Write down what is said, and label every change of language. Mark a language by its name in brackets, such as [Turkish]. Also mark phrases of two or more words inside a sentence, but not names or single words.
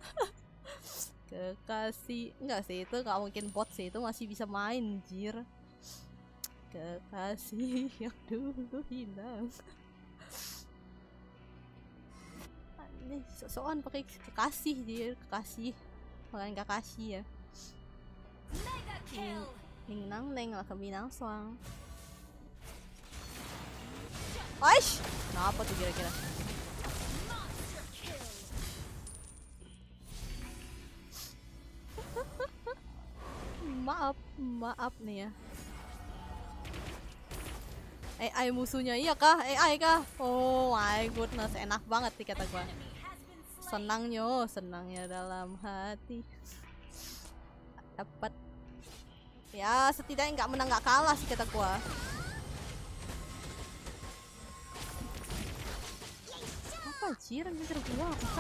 [Indonesian] Kekasih, enggak sih, itu gak mungkin bot sih, itu masih bisa main jir. Kekasih yang dulu hilang. Ini sosokan pakai kekasih jir, kekasih. Bukan kekasih ya. Ning nang neng lah kebinang soang. Aish, kenapa tuh kira-kira? Maaf nih ya. AI musuhnya iya kah? AI kah? [English] Oh my goodness, [Indonesian] enak banget sih kata gua. Senangnya dalam hati. Dapat. Ya setidaknya nggak menang nggak kalah sih kata gua. Apa anjir gua? Bisa?